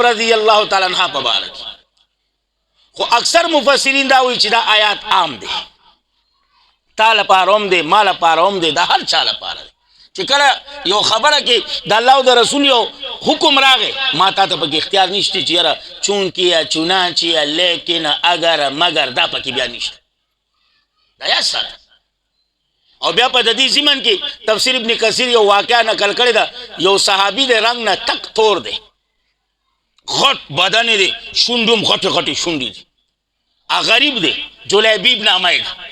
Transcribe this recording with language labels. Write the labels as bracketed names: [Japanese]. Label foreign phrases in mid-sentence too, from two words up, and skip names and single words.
[Arabic] رضی الله تعالی عنها [Pashto] په باره کې خو اکثر مفسرین دا وایي چې دا آیات عام دی تا لپاره هم دی ما لپاره هم دی د هر چا لپاره دی چې کله یو خبره کې د الله او د رسول یو حکم راغی ما تا ته پکې اختیار نشته چې یاره چونکې یا چنانچې یا لیکن [Urdu] اگر مگر [Pashto] دا پکې بیا نشته دا یاد ساته او بیا په د دې ضمن کې تفسیر ابن کثیر یو واقعه نقل کړې ده یو صحابي د رنګ نه تک تور دی غټ بدن دی شونډ هم غټې غټې شونډې دي غریب دی جلیبیب نامه یې